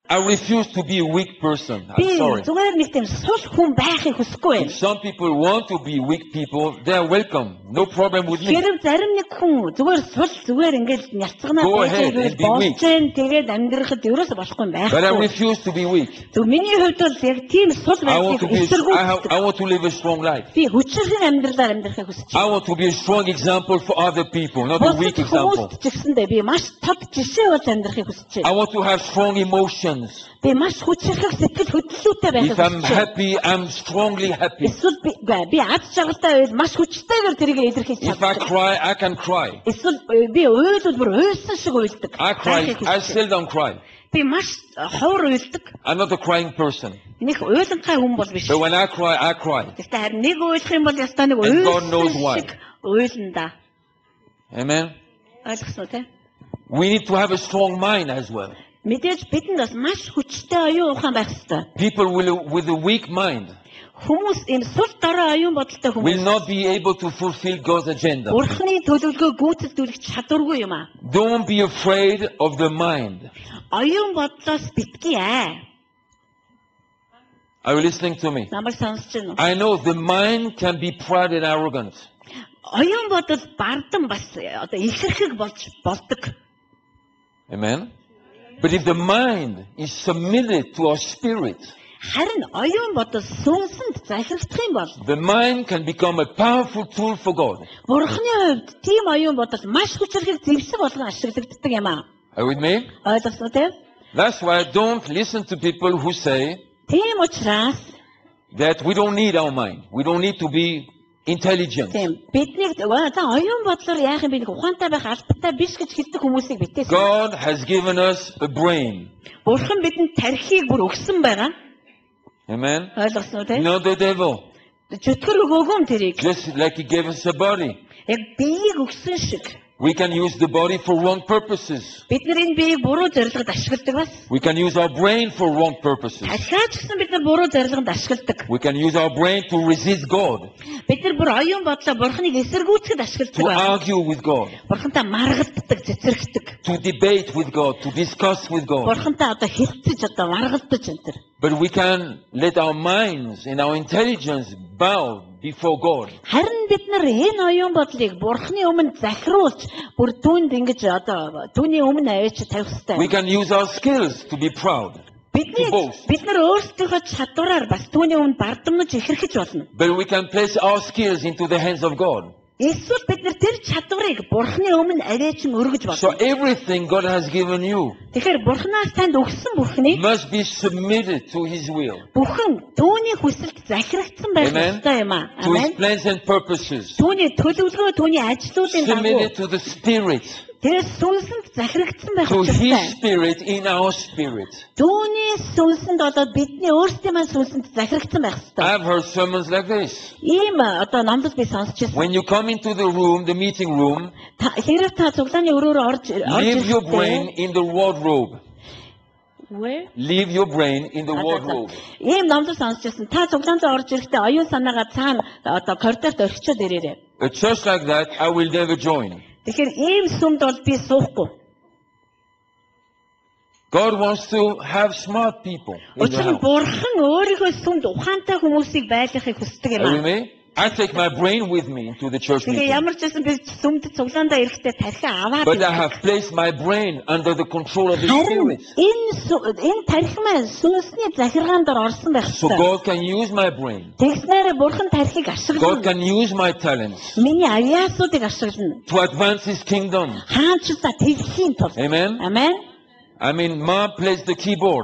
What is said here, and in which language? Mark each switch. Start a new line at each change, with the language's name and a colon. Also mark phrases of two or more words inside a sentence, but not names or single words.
English: I refuse to be a weak person. I'm
Mongolian: Би
English: sorry.
Mongolian: зүгээр нэг тийм сул хүн байхыг хүсэхгүй.
English: If some people want to be weak people, they are welcome. No problem with me.
Mongolian: Хэрэг зарим нэг хүн зүгээр сул зүгээр ингээд няцганаа
English: Go ahead and be weak.
Mongolian: болж जैन тэгээд амьдрахад ерөөсө болохгүй юм
English: But I
Mongolian: байхгүй.
English: refuse to be weak.
Mongolian: Тэг миний хувьд бол яг тийм сул
English: I want to
Mongolian: байхыг
English: be.
Mongolian: эсэргүүцдэг.
English: I want to live a strong life.
Mongolian: Би хүчрхэн амьдралаар амьдрахыг хүсэж
English: I
Mongolian: байна.
English: want to be a strong example for other people, not a weak
Mongolian: Бусад
English: example.
Mongolian: хүмүүст ч гэсэндээ би маш тод жишээ болж амьдрахыг хүсэж
English: I
Mongolian: байна.
English: want to have strong emotions.
Mongolian: Би маш хүчрхэн сэтгэл хөдлөлттэй байхыг
English: If I'm
Mongolian: хүсэж байна.
English: happy, I'm strongly happy.
Mongolian: Эсвэл би аз жаргалтай байл маш хүчтэйгээр тэрийг илэрхийлж
English: If I
Mongolian: чаддаг.
English: cry, I can cry.
Mongolian: Эсвэл би уйлвал бүр уйлсан шиг уйлдаг.
English: I cry.
Mongolian: Байхыг
English: I
Mongolian: хүсэж байна.
English: seldom cry.
Mongolian: Би маш ховор уйлдаг.
English: I'm not a crying person.
Mongolian: Нэг уйланхай хүн бол биш.
English: But when I cry, I cry.
Mongolian: Гэхдээ харин нэг уйлах юм бол ястаа нэг
English: And God knows
Mongolian: уйлсан
English: why.
Mongolian: шиг уйлна да.
English: Amen.
Mongolian: Ойлгосноо те?
English: We need to have a strong mind as well.
Mongolian: Мэдээж бидэнд бас маш хүчтэй оюун ухаан байх ёстой.
English: People with a weak mind
Mongolian: Хүмүүс ийм сул дорой оюун бодолтой
English: will
Mongolian: хүмүүс
English: not be able to fulfill God's agenda.
Mongolian: Бурхны төлөвлөгөө гүйцэтгүүлэх чадваргүй юм аа.
English: Don't be afraid of the mind.
Mongolian: Оюун бодлоос битгий аа.
English: Are you listening to me?
Mongolian: Намайг сонсож байна уу?
English: I know the mind can be proud and arrogant.
Mongolian: Оюун бодол бардан бас одоо ихэрхэг болж болдог.
English: Amen. But if the mind is submitted to our spirit,
Mongolian: Харин оюун бодол сүнсэнд захирагдах юм бол
English: the mind can become a powerful tool for God.
Mongolian: Бурхны хувьд тийм оюун бодол маш хүчрхэг зэвсэг болгон ашиглагддаг юм аа.
English: Are you with me?
Mongolian: Ойлгосноо те?
English: That's why I don't listen to people who say
Mongolian: Тийм учраас
English: that we don't need our mind. We don't need to be intelligent.
Mongolian: тийм биднийг за оюун бодлоор яах юм бэ? Нэг ухаантай байх албатай биш гэж хэлдэг хүмүүсийг битээс.
English: God has given us a brain.
Mongolian: Бурхан бидэнд тархийг бүр өгсөн байгаа.
English: Amen.
Mongolian: Ойлгосноо те?
English: Not the devil.
Mongolian: Чөтгөр өгөөгүй юм тэрийг.
English: Just like He gave us a body.
Mongolian: Яг биеийг өгсөн шиг.
English: We can use the body for wrong purposes.
Mongolian: Бид нар энэ биеийг буруу зорилгод ашигладаг бас.
English: We can use our brain for wrong purposes.
Mongolian: Дахиад ч гэсэн бид нар буруу зорилгонд ашигладаг.
English: We can use our brain to resist God,
Mongolian: Бид нар бүр оюун бодлоо бурхныг эсэргүүцэхэд ашигладаг.
English: to
Mongolian: байна.
English: argue with God,
Mongolian: Бурхантай маргалддаг, цэцэрхдэг.
English: to debate with God, to discuss with God.
Mongolian: Бурхантай одоо хэлцэж одоо маргалдаж энэ төр.
English: But we can let our minds and our intelligence bow before God.
Mongolian: Харин бид нар энэ оюун бодлыг бурхны өмнө захируулж бүр түүнд ингэж одоо түүний өмнө аваач тавих
English: We
Mongolian: хэрэгтэй.
English: can use our skills to be proud.
Mongolian: Бид нар өөрсдийнхөө чадвараар бас түүний өмнө бардамнаж ихэрхэж болно.
English: But we can place our skills into the hands of God.
Mongolian: Эсвэл бид нар тэр чадварыг бурхны өмнө аваач өргөж
English: So
Mongolian: болно.
English: everything God has given you
Mongolian: Тэгэхээр бурхнаас танд өгсөн бүхнийг
English: must be submitted to His will,
Mongolian: бүхэн түүний хүсэлд захирагдсан байх
English: Amen.
Mongolian: ёстой юм аа.
English: to His
Mongolian: Амен.
English: plans and purposes.
Mongolian: Түүний төлөвлөгөө, түүний ажлуудын дагуу
English: Submitted to the Spirit,
Mongolian: тэрээс сүнсэнд захирагдсан байх
English: to His
Mongolian: ёстой.
English: Spirit in our spirit.
Mongolian: Түүний сүнсэнд одоо бидний өөрсдийн маань сүнсэнд захирагдсан байх ёстой.
English: I've heard sermons like this.
Mongolian: Ийм одоо номлол би сонсч байсан.
English: When you come into the room, the meeting room,
Mongolian: Хэрэг та цуглааны өрөөр орж
English: leave your brain in the wardrobe. Where? Leave your brain in the wardrobe.
Mongolian: Ийм номлол сонсч байсан. Та цуглаанд орж ирэхдээ оюун санаагаа цаана одоо коридорт орхичоод ирээрэй.
English: A church like that, I will never join.
Mongolian: Тэгэхээр ийм сүмд бол би суухгүй.
English: God wants to have smart people in the
Mongolian: Учир нь
English: house.
Mongolian: бурхан өөрийнхөө сүмд ухаантай хүмүүсийг байлгахыг хүсдэг юм
English: Are you
Mongolian: аа.
English: with me? I take my brain with me into the church
Mongolian: Тэгээ
English: meeting.
Mongolian: ямар ч байсан би сүмд цуглаандаа ирэхдээ тархиа аваад
English: But I
Mongolian: ирдэг.
English: have placed my brain under the control of the
Mongolian: Харин
English: Spirit.
Mongolian: энэ тархи маань сүнсний захиргаанд орсон байх
English: So
Mongolian: ёстой.
English: God can use my brain.
Mongolian: Тэгснээр бурхан тархийг
English: God
Mongolian: ашиглана.
English: can use my talents
Mongolian: Миний аяасуудыг ашиглана.
English: to advance His kingdom.
Mongolian: Хаанчдаа тэгхийн тул.
English: Amen?
Mongolian: Амен.
English: I mean, Ma plays the keyboard.